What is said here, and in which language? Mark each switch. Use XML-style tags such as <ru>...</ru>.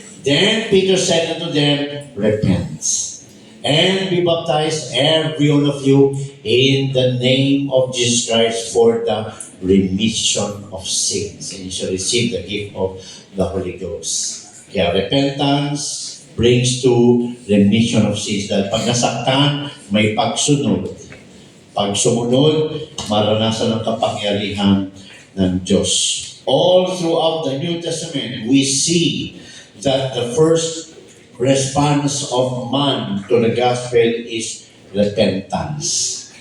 <en>Then Peter said unto them, repent and be baptized every one of you in the name of Jesus Christ for the remission of sins, and you shall receive the gift of the Holy Ghost.</en> <tl>Kaya</tl> <en>repentance brings to remission of sins.</en> <tl>Dahil pag nasaktan, may pagsunod. Pag sumunod, maranasan ang kapangyarihan ng Diyos.</tl> <en>All throughout the New Testament, we see that the first response of man to the gospel is repentance.</en>